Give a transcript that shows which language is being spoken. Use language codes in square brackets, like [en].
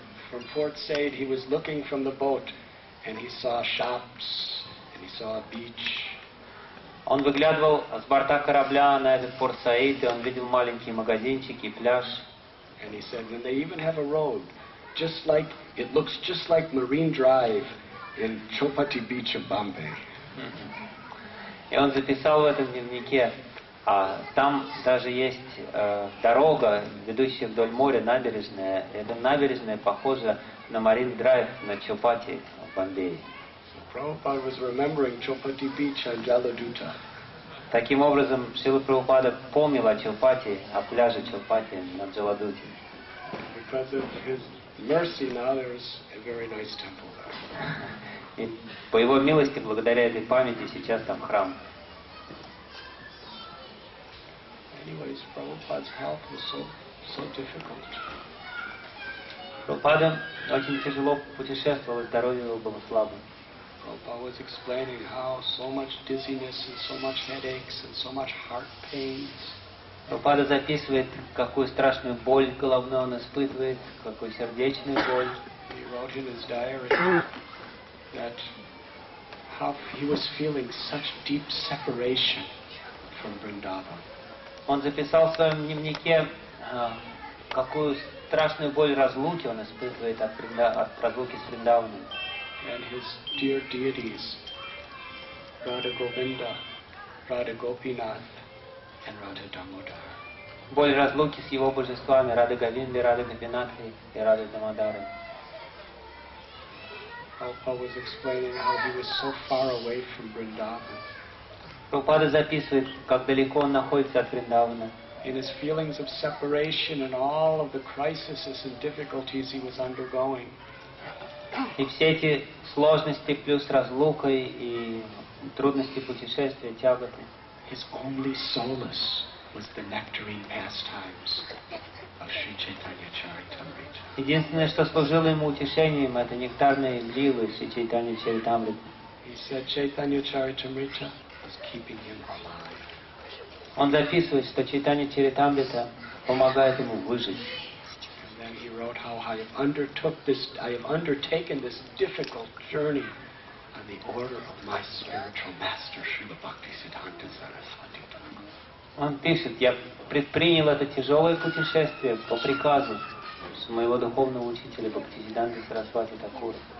[en] From Port Said, he was looking from the boat, and he saw shops, and he saw a beach. [ru] Он выглядывал с борта корабля на этот порт Саид, и он видел маленькие магазинчики, пляж. [en] And he said, when they even have a road, just like it looks just like Marine Drive in Chowpatty Beach of Bombay. [ru] И он записал в этом дневнике, там даже есть дорога, ведущая вдоль моря, набережная. Эта набережная похожа на Marine Drive на Chowpatty в Бомбее. [en] Prabhupada was remembering Chowpatty Beach on Jaladutta. [ru] Таким образом, Шрила Прабхупада помнил о Чилпати, о пляже Чилпати на Джаладуте. [en] Because of his mercy, now there is a very nice temple there. [ru] И по его милости, благодаря этой памяти, сейчас там храм. [en] Anyways, Prabhupada's health was so difficult. [ru] Прабхупада очень тяжело путешествовал, и здоровье его было слабым. [en] Prabhupada was explaining how so much dizziness and so much headaches and so much heart pains. [ru] Прабхупада записывает, какую страшную боль головную он испытывает, какую сердечную боль. [en] He wrote in his diary that how he was feeling such deep separation from Vrindavan. [ru] Он записал в своем дневнике, какую страшную боль разлуки он испытывает от разлуки с Вриндаваном. [en] And his dear deities, Radha Govinda, Radha Gopinath, and Radha Damodar. [ru] Боль разлуки с его божествами, Рада Говинды, Рада Гопинатхой и Рада Дамодаром. [en] Prabhupada was explaining how he was so far away from Vrindavan. [ru] Прабхупада записывает, как далеко он находится от Вриндавана. [en] In his feelings of separation and all of the crises and difficulties he was undergoing. [ru] И все эти сложности плюс разлука и трудности путешествия, тяготы. [en] His only solace was the nectarine pastimes of Sri Chaitanya Charitamrita. [ru] Единственное, что служило ему утешением, это нектарные лилы Шри Чайтанья Чаритамриты. [en] He said Chaitanya Charitamrita was keeping him alive. [ru] Он записывает, что Чайтанья Чаритамрита помогает ему выжить. [en] And he wrote how I have undertaken this difficult journey on the order of my spiritual master, Srila Bhaktisiddhanta Saraswati Thakur. [ru] Он пишет, я предпринял это тяжелое путешествие по приказу моего духовного учителя Бхактисиддханты Сарасвати Такура.